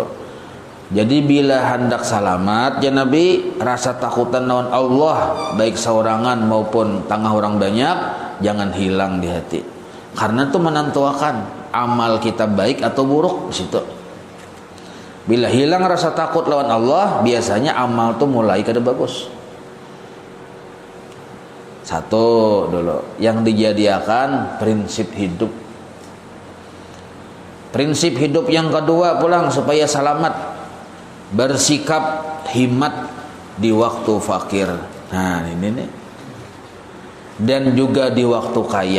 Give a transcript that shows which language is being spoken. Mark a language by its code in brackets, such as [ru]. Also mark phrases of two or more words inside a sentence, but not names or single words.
[bjn] Jadi bila hendak selamat ya Nabi, rasa takutan lawan Allah baik saurangan maupun tengah orang banyak jangan hilang di hati. [id] Karena itu menentukan amal kita baik atau buruk di situ. Bila hilang rasa takut lawan Allah, biasanya amal itu mulai kada bagus. 1 dulu yang dijadikan prinsip hidup. Prinsip hidup yang kedua pulang supaya selamat, bersikap himat di waktu fakir. Nah, ini nih. Dan juga di waktu kaya.